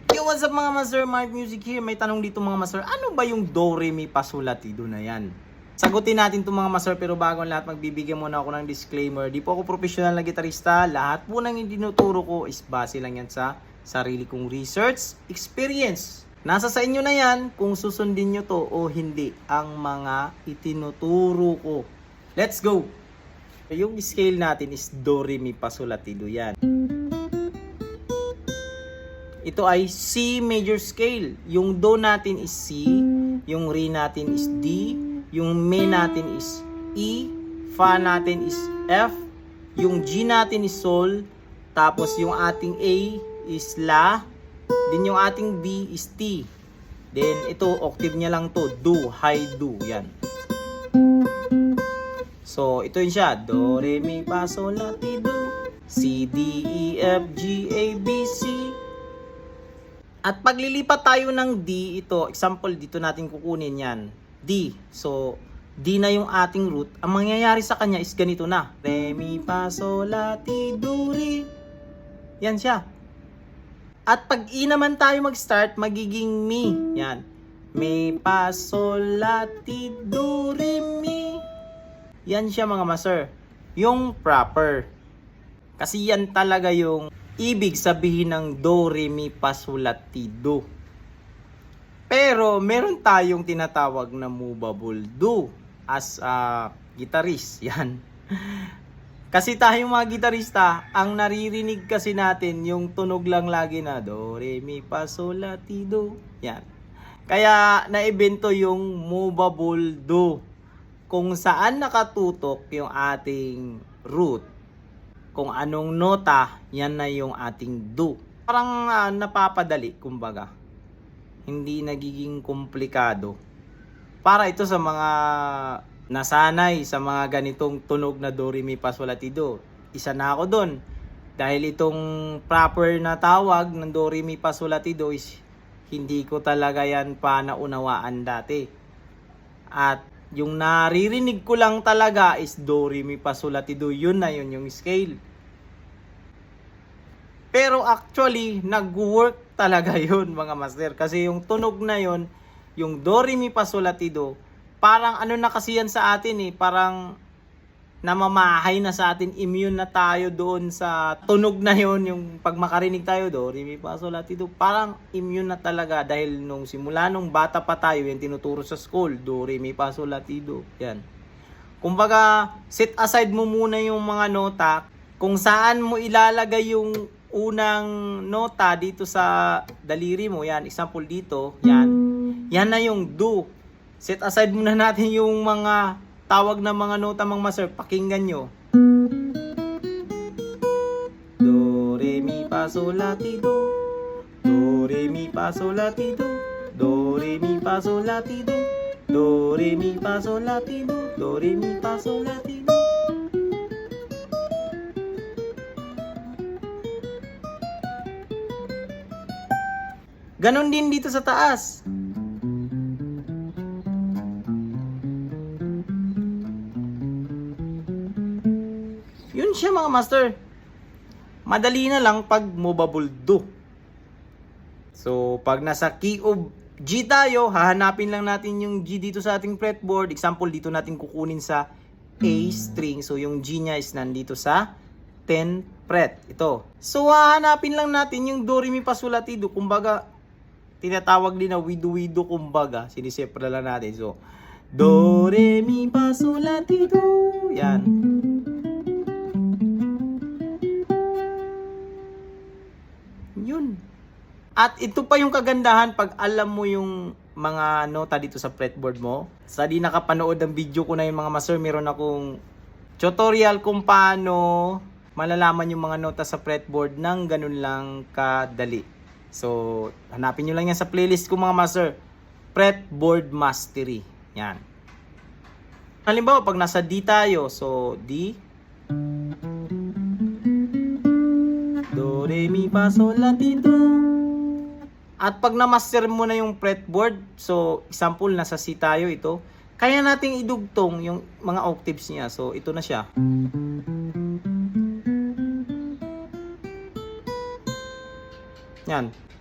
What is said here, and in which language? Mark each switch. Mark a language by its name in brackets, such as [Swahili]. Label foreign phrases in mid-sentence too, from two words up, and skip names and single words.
[English] What's up mga master? Mark Music here. [Filipino] May tanong dito mga master. Ano ba yung do, re, mi, fa, sol, la, ti, do na yan? Sagutin natin itong mga master, pero bago ang lahat magbibigyan muna ako ng disclaimer. Di po ako professional na gitarista. Lahat po ng itinuturo ko is base lang yan sa sarili kong research, experience. Nasa sa inyo na yan kung susundin nyo to o hindi ang mga itinuturo ko. [English] Let's go! [Filipino] Yung scale natin is do, re, mi, fa, sol, la, ti, do yan. Ito ay [English] C major scale. [Filipino] Yung do natin is C, yung re natin is D, yung mi natin is E, fa natin is F, yung G natin is sol, tapos yung ating A is la, din yung ating B is T. Then ito octave niya lang to, do, high do, yan. So ito yun siya, do, re, mi, fa, sol, la, ti, do, C, D, E, F, G, A, B, C. At paglilipat tayo ng D, ito, example, dito natin kukunin yan. D. So, D na yung ating root. Ang mangyayari sa kanya is ganito na. Re, mi, fa, sol, la, ti, do, re. Yan siya. At pag E naman tayo mag-start, magiging mi. Yan. Mi, fa, sol, la, ti, do, re, mi. Yan siya mga master. Yung proper. Kasi yan talaga yung ibig sabihin ng do, re, mi, fa, sol, la, ti, do. Pero meron tayong tinatawag na [English] movable do as a guitarist. [Filipino] Yan. Kasi tayong mga gitarista, ang naririnig kasi natin yung tunog lang lagi na do, re, mi, fa, sol, la, ti, do. Yan. Kaya naibento yung [English] movable do [Filipino] kung saan nakatutok yung ating root. Kung anong nota, yan na yung ating do. Parang napapadali, kumbaga. Hindi nagiging komplikado. Para ito sa mga nasanay sa mga ganitong tunog na do, re, mi, fa, sol, la, ti, do. Isa na ako doon. Dahil itong proper na tawag ng do, re, mi, fa, sol, la, ti, do is hindi ko talaga yan pa naunawaan dati. At yung naririnig ko lang talaga is do, re, mi, fa, sol, la, ti, do. Yun na yun yung scale. Pero actually, nag-work talaga yun mga master. Kasi yung tunog na yun, yung do, re, mi, fa, sol, la, ti, do, parang ano na kasi yan sa atin eh. Parang namamahay na sa atin, immune na tayo doon sa tunog na yun. Yung pag makarinig tayo, do, re, mi, fa, sol, la, ti, do, parang immune na talaga. Dahil nung simula nung bata pa tayo, yung tinuturo sa school, do, re, mi, fa, sol, la, ti, do. Yan. Kumbaga, [English] set aside [Filipino] mo muna yung mga nota kung saan mo ilalagay yung unang nota dito sa daliri mo. Yan, example dito, yan. Yan na yung do. [English] Set aside [Filipino] muna natin yung mga tawag na mga nota mga master. Pakinggan nyo. Do, re, mi, fa, sol, la, ti, do. Do, re, mi, fa, sol, la, ti, do. Do, re, mi, fa, sol, la, ti, do. Do, re, mi, fa, sol, la, ti, do. Do, re, mi, fa, sol, la, ti, do. Ganon din dito sa taas. Yun siya mga master. Madali na lang pag [English] movable do. [Filipino] So, pag nasa [English] key of G [Filipino] tayo, hahanapin lang natin yung G dito sa ating fretboard. Example, dito natin kukunin sa [English] A string. [Filipino] So, yung G niya is nandito sa [English] 10th fret. [Filipino] Ito. So, hahanapin lang natin yung do, re, mi, fa, sol, la, ti, do. Kumbaga, tinatawag din na wido-wido, kumbaga. Sinisepra lang natin. So, do, re, mi, fa, sol, la, ti, do. Yan. Yun. At ito pa yung kagandahan pag alam mo yung mga nota dito sa fretboard mo. Sa di nakapanood ng video ko na yung mga master, meron akong tutorial kung paano malalaman yung mga nota sa fretboard ng ganun lang kadali. So, hanapin nyo lang yan sa playlist ko mga master. Fretboard Mastery. Yan. Halimbawa, pag nasa D tayo, so D, do, re, mi, fa, sol, la, ti, do. At pag na-master mo na yung fretboard, so example, nasa C tayo ito, kaya nating idugtong yung mga octaves niya. So, ito na siya. Yan.